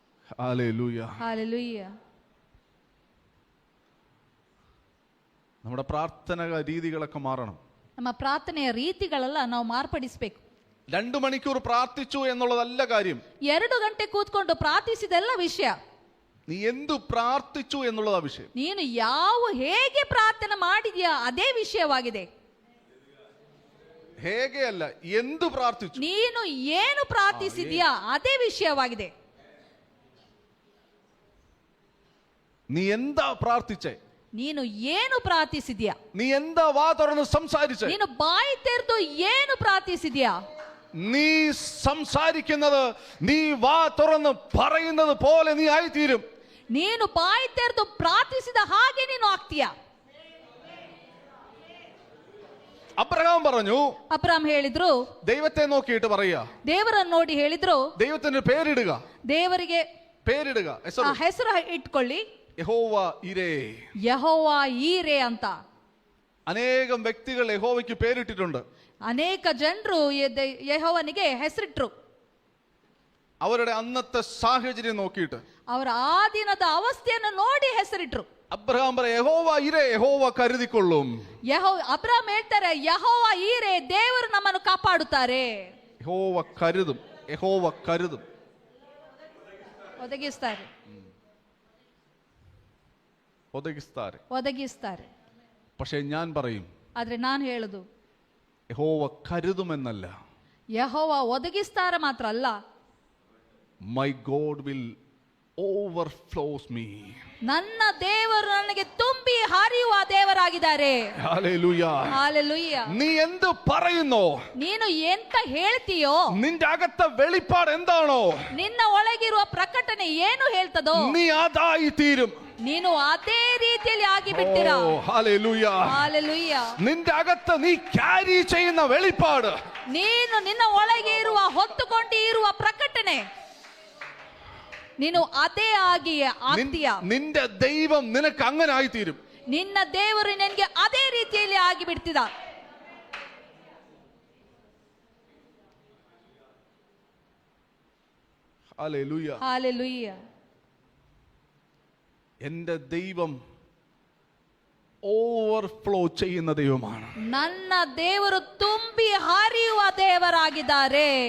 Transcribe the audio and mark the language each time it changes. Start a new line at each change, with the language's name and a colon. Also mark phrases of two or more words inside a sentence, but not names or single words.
Malayalam: ഹല്ലേലൂയ.
English: Hallelujah.
Malayalam: നമ്മുടെ പ്രാർത്ഥന രീതികളൊക്കെ മാറണം.
Kannada: ನಮ್ಮ ಪ್ರಾರ್ಥನೆಯ ರೀತಿಗಳೆಲ್ಲ ನಾವು ಮಾರ್ಪಡಿಸಬೇಕು.
Malayalam: 2 മണിക്കൂർ പ്രാർത്ഥിച്ചു എന്നുള്ളതല്ല കാര്യം.
Kannada: 2 ಗಂಟೆ ಕೂತ್ಕೊಂಡು ಪ್ರಾರ್ಥಿಸಿದೆಲ್ಲ ವಿಷಯ.
Malayalam: നീ എന്തു പ്രാർത്ഥിച്ചു എന്നുള്ളതാ വിഷയം.
Kannada: ನೀನು ಹೇಗೆ ಪ್ರಾರ್ಥನೆ ಮಾಡಿದ್ಯಾ ಅದೇ ವಿಷಯವಾಗಿದೆ. ಹೇಗೆ ಅಲ್ಲ, ಎಂದು ಪ್ರಾರ್ಥಿച്ചു. ನೀನು ಏನು ಪ್ರಾರ್ಥಿಸಿದ್ಯಾ ಅದೇ ವಿಷಯವಾಗಿದೆ.
Malayalam: നീ എന്താ പ്രാർത്ഥിച്ചേ?
Kannada: ನೀನು ಏನು ಪ್ರಾರ್ಥಿಸಿದ್ಯಾ?
Malayalam: നീ എന്താ വാ തുറന്ന് സംസാരിച്ചേ?
Kannada: ನೀನು ಬಾಯಿ ತೆರೆದು ಏನು ಪ್ರಾರ್ಥಿಸಿದ್ಯಾ?
Malayalam: നീ സംസാരിക്കുന്നത്, നീ വാ തുറന്ന് പറയുന്നത് പോലെ നീ ആയിത്തീരും.
Kannada: ನೀನು ಬಾಯಿ ತೆರೆದು ಪ್ರಾರ್ಥಿಸಿದ ಹಾಗೆ ನೀನು ಆಗ್ತೀಯಾ.
Malayalam: അബ്രഹാം പറഞ്ഞു,
Kannada: ಅಬ್ರಾಮ್ ಹೇಳಿದ್ರು,
Malayalam: ദൈവത്തെ നോക്കിയിട്ട് പറയാ,
Kannada: ದೇವರನ್ನು ನೋಡಿ ಹೇಳಿದ್ರು,
Malayalam: ദൈവത്തിന് പേരിടുക,
Kannada: ದೇವರಿಗೆ
Malayalam: പേരിടുക,
Kannada: ಹೆಸರು ಇಟ್ಕೊಳ್ಳಿ,
Malayalam: യഹോവ ഇരേ.
Kannada: ಯೆಹೋವ ಈರೆ ಅಂತ.
Malayalam: അനേകം വ്യക്തികൾ യഹോവയ്ക്ക് പേരിട്ടിട്ടുണ്ട്.
Kannada: ಅನೇಕ ಜನರು ಯೆಹೋವನಿಗೆ ಹೆಸರಿಟ್ರು.
Malayalam: അവരുടെ അന്നത്തെ സാഹചര്യം നോക്കിയിട്ട്,
Kannada: ಅವರ ಆ ದಿನದ ಅವಸ್ಥೆಯನ್ನು ನೋಡಿ ಹೆಸರಿಟ್ರು.
Malayalam: അബ്രഹാം പറ, യഹോവ ഇരേ, യഹോവ കരുതിക്കൊള്ളും.
Kannada: ಅಬ್ರಾಮ್ ಹೇಳ್ತಾರೆ, ಯೆಹೋವ ಈರೆ, ದೇವರು ನಮ್ಮನ್ನು ಕಾಪಾಡುತ್ತಾರೆ.
Malayalam: യഹോവ കരുതും, യഹോവ കരുതും,
Kannada: ಒದಗಿಸ್ತಾರೆ, ಒದಗಿಸ್ತಾರೆ.
Malayalam: പക്ഷെ ഞാൻ പറയും,
Kannada: ಆದ್ರೆ ನಾನು ಹೇಳುದು,
Malayalam: യഹോവ കരുതുമെന്നല്ല,
Kannada: ಯೆಹೋವ ಒದಗಿಸ್ತಾರೆ ಮಾತ್ರ ಅಲ್ಲ,
English: my God will overflows me.
Kannada: ನನ್ನ ದೇವರು ನನಗೆ ತುಂಬಿ ಹರಿಯುವ ದೇವರಾಗಿದ್ದಾರೆ.
English: Hallelujah. Hallelujah.
Malayalam: നീ എന്ത് പറയുന്നോ,
Kannada: ನೀನು ಎಂತ ಹೇಳ್ತೀಯೋ,
Malayalam: നിന്റെ അകത്തെ വെളിപ്പാട് എന്താണോ,
Kannada: ನಿನ್ನ ಒಳಗಿರುವ ಪ್ರಕಟಣೆ ಏನು ಹೇಳ್ತದೋ,
Malayalam: നീ അതായി തീരും.
Kannada: ನೀನು ಅದೇ ರೀತಿಯಲ್ಲಿ ಆಗಿ ಬಿಡ್ತೀರಾ.
English: Hallelujah. Hallelujah.
Malayalam: നിന്റെ അകത്ത് നീ ക്യാരി ചെയ്യുന്ന വെളിപ്പാട്,
Kannada: ನೀನು ನಿನ್ನ ಒಳಗೆ ಇರುವ ಹೊತ್ತುಕೊಂಡು ಇರುವ ಪ್ರಕಟಣೆ, ನೀನು ಅದೇ ಆಗಿ ಆಗ್ತೀಯಾ.
Malayalam: നിന്റെ ദൈവം നിനക്ക് അങ്ങനെ ആയിത്തീരും.
Kannada: ನಿನ್ನ ದೇವರು ನಿನಗೆ ಅದೇ ರೀತಿಯಲ್ಲಿ ಆಗಿ ಬಿಡ್ತಿದ.
Malayalam: ഹല്ലേലൂയ.
English: Hallelujah.
Malayalam: എൻ്റെ ദൈവം ഓവർഫ്ലോ ചെയ്യുന്ന ദൈവമാണ്.
Kannada: ನನ್ನ ದೇವರು ತುಂಬಿ ಹರಿಯುವ ದೇವರಾಗಿದ್ದಾರೆ.